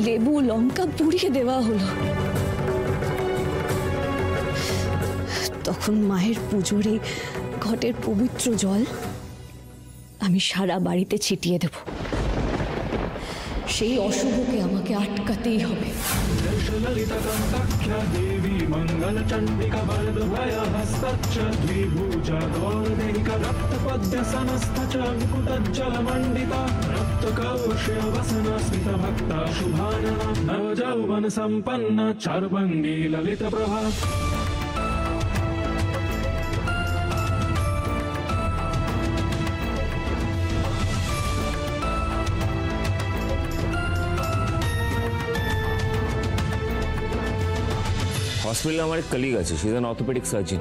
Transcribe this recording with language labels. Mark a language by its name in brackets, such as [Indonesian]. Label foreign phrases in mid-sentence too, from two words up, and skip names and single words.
[Bangla] লেবু লঙ্কা পুড়িয়ে দেওয়া হলো। তখন মায়ের পুজোর এই ঘটের পবিত্র জল আমি সারা বাড়িতে ছিটিয়ে দেব। সেই অশুভকে আমাকে আটকাতেই হবে। [Sanskrit] देवी मंगल चंडिका वरद भय हस्तच्च द्विभुजा गौरदेहिका रक्तपद्य समस्त च मुकुटज्जल मंडिता रक्तकौश्य वसना स्मित भक्ता शुभानना नवजौवन संपन्न चारुभंगी ललित प्रभा। [Bangla] হসপিটালে আমার এক কলিগ আছে, সে [English] is orthopedic surgeon.